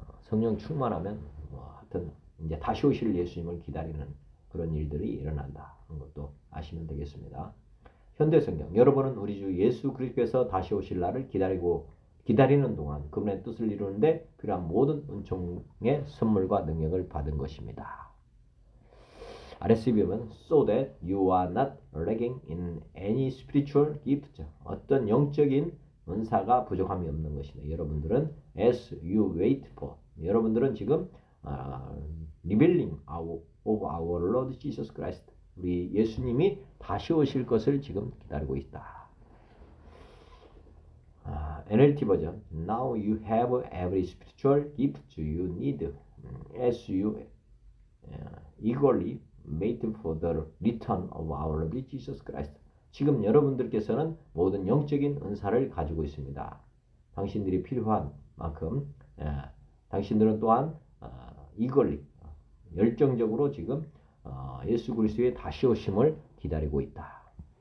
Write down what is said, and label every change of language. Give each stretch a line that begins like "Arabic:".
Korean: 성령 충만하면 하여튼 이제 다시 오실 예수님을 기다리는 그런 일들이 일어난다 하는 것도 아시면 되겠습니다. 현대성경, 여러분은 우리 주 예수 그리스도께서 다시 오실 날을 기다리는 동안 그분의 뜻을 이루는데 필요한 모든 은총의 선물과 능력을 받은 것입니다. RSV 보면
English: so that you are not lacking in any spiritual gift.
Korean: 어떤 영적인 은사가 부족함이 없는 것이다.
English: 여러분들은 as you wait for.
Korean: 여러분들은 지금
English: revealing of our Lord Jesus Christ.
Korean: 우리 예수님이 다시 오실 것을 지금 기다리고 있다. NLT 버전.
English: Now you have every spiritual gift you need as you eagerly wait for the return of our Lord Jesus Christ.
Korean: 지금 여러분들께서는 모든 영적인 은사를 가지고 있습니다. 당신들이 필요한 만큼 당신들은 또한 eagerly 열정적으로 지금 예수 그리스도의 다시 오심을 기다리고 있다.